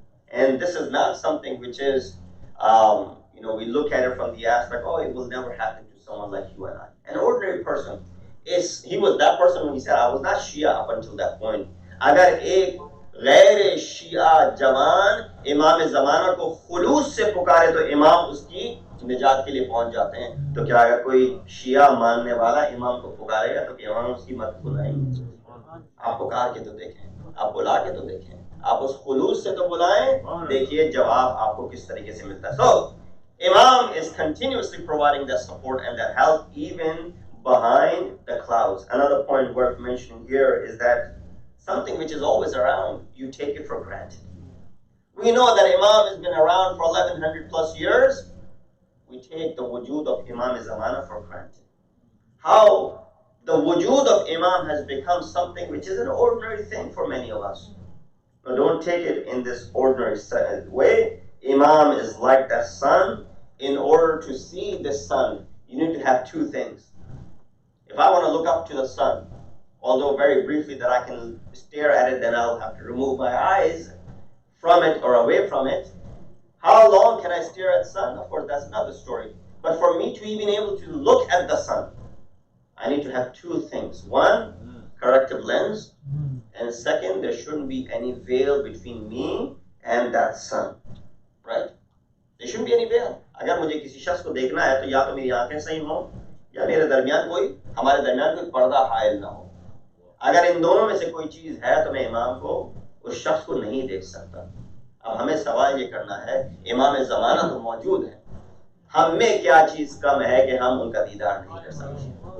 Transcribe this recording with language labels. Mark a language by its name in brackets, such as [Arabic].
[English] And this is not something which is, we look at it from the aspect, oh, it will never happen to someone like you and I. An ordinary person, he was that person when he said, I was not Shia up until that point. [Hindi] Agar ek ghair Shia jawan Imam zamana ko khulus se pukare to Imam uski निजात के लिए पहुंच जाते हैं. तो क्या अगर कोई शिया मानने वाला इमाम को पुकारेगा तो इमाम उसकी मत बुलाएंगे? आप पुकार के तो देखें, आप बुला के तो देखें, आप उस खुलूस से तो बुलाएं, देखिए जवाब आपको किस तरीके से मिलता है. [English] So Imam is continuously providing that support and that help even behind the clouds. Another point worth mentioning here is that something which is always around, you take it for granted. We know that Imam has been around for 1100 plus years. We take the wujud of Imam-e-Zamana for granted. How the wujud of Imam has become something which is an ordinary thing for many of us. Now don't take it in this ordinary way. Imam is like the sun. In order to see the sun, you need to have two things. If I want to look up to the sun, although very briefly that I can stare at it, then I'll have to remove my eyes from it or away from it. How long can I stare at the sun? Of course, that's another story. But for me to even able to look at the sun, I need to have two things. One, corrective lens. And second, there shouldn't be any veil between me and that sun. Right? There shouldn't be any veil. [Hindi] अगर मुझे किसी शख्स को देखना है तो या तो मेरी आंखें सही हों या मेरे दरमियान हमारे दरमियान कोई पर्दा हायल ना हो. अगर इन दोनों में से कोई चीज है तो मैं इमाम को, उस शख्स को नहीं देख सकता. अब हमें सवाल ये करना है, इमाम ज़माना तो मौजूद है, हम में क्या चीज कम है कि हम उनका दीदार नहीं कर सकते?